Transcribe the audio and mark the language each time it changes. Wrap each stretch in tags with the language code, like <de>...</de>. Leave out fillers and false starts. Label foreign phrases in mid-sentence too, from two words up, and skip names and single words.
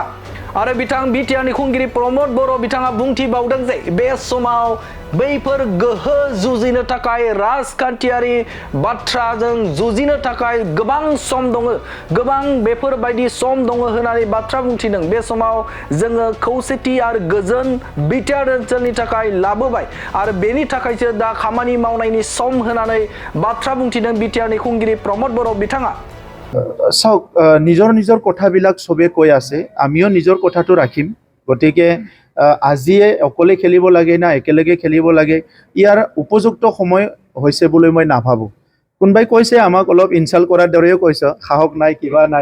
<brx>आरो बिथां बिटिआरनि खुंगिरि प्रमद बर' बिथाङा बुंथिबावदों जे बे समाव बैफोर गोहो जुजिनो थाखाय, राजखान्थियारि बाथ्राजों जुजिनो थाखाय गोबां सम दङ, गोबां बेफोरबायदि सम दङ होननानै बाथ्रा बुंथिदों। बे समाव जोङो खौसेथि आरो गोजोन बिटिआर ओनसोलनि थाखाय लाबोबाय आरो बेनि थाखायसो दा खामानि मावनायनि सम होननानै बाथ्रा बुंथिदों बिटिआरनि खुंगिरि प्रमद बर' बिथाङा।</brx> <as>চাওক, নিজৰ কথাবিলাক চবে কৈ আছে, আমিও নিজৰ কথাটো ৰাখিম। গতিকে আজিয়ে অকলে খেলিব লাগে না একেলগে খেলিব লাগে, ইয়াৰ উপযুক্ত সময় হৈছে বুলি মই নাভাবোঁ। কোনোবাই কৈছে আমাক অলপ ইনচাল্ট কৰাৰ দৰেও কৈছে, সাহস নাই, কিবা নাই।</as>